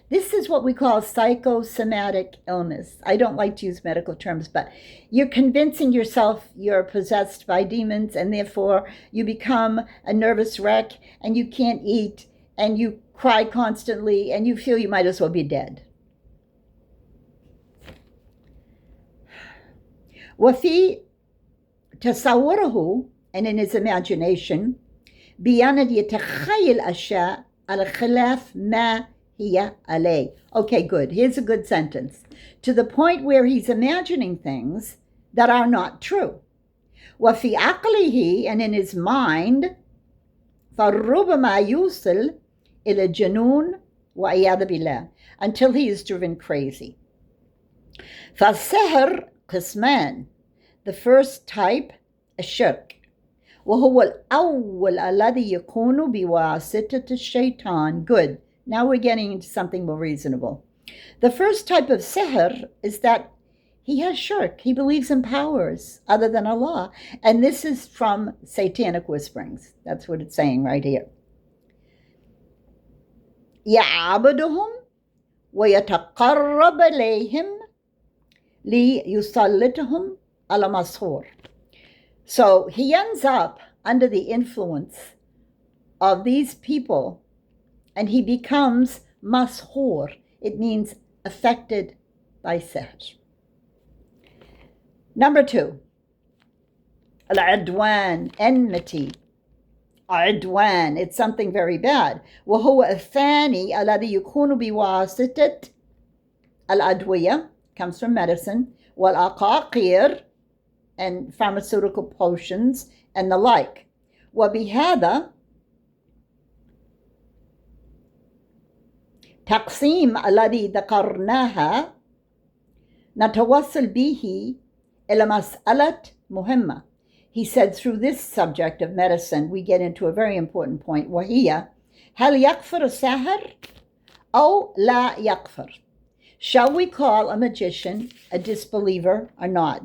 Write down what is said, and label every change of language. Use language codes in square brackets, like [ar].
[en] This is what we call psychosomatic illness. I don't like to use medical terms, but you're convincing yourself you're possessed by demons, and therefore you become a nervous wreck, and you can't eat, and you cry constantly, and you feel you might as well be dead. [ar] وفي تصوره, [en] and in his imagination, [ar] بأن يتخيل أشياء على خلاف ما هي عليه. [en] Okay, good. Here's a good sentence. To the point where he's imagining things that are not true. [ar] وفي عقله, [en] and in his mind, [ar] فربما يوصل إلى الجنون وعياذ بالله, [en] until he is driven crazy. [ar] فالسحر قسمان. [en] The first type, [ar] الشرك, وهو الأول الذي يكون بواسطة الشيطان. [en] Good. Now we're getting into something more reasonable. The first type of sihr is that he has shirk. He believes in powers other than Allah. And this is from satanic whisperings. That's what it's saying right here. [ar] يعبدهم ويتقرب إليهم ليسلطهم على مسحور. [en] So he ends up under the influence of these people, and he becomes mas'hur. It means affected by sihr. Number 2, al-adwan, enmity. Adwan, it's something very bad. [ar] وهو الثاني الذي يكون بواسطة الأدوية, [en] comes from medicine, [ar] والأقاقير, [en] and pharmaceutical potions, and the like. [ar] وبهذا تقسيم الذي ذكرناها نتوصل به إلى مسألة مهمة. [en] He said through this subject of medicine, we get into a very important point. [ar] وهي هل يكفر الساحر أو لا يكفر? [en] Shall we call a magician a disbeliever or not?